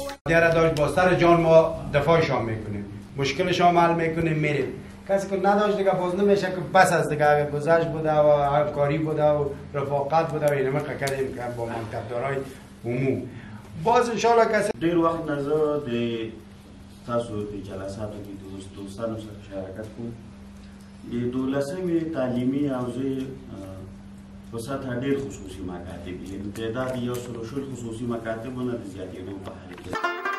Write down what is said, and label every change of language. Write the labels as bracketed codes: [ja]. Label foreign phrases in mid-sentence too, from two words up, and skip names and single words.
[fa] دیاره داشت با سر جان ما دفاعشان میکنیم، مشکلشان حل میکنیم، میریم. کسی که نداشت دیگه باز نمیشه که بس از دیگه گذشت بوده و همکاری بوده و رفاقت بوده و اینما کردیم که با منطقه‌دارای عموم. باز [ar] ان شاء الله [fa] کسی [ps] ډیر وخت نه زه د تاسو د جلساتو کې د دوستانو سره شراکت کوم. د 12مې تعلیمي حوزې په سطحه ډیر خصوصي مکاتب دي. تعداد یو سلو شل خصوصي مکاتبونه د زیاتېدو په حال کې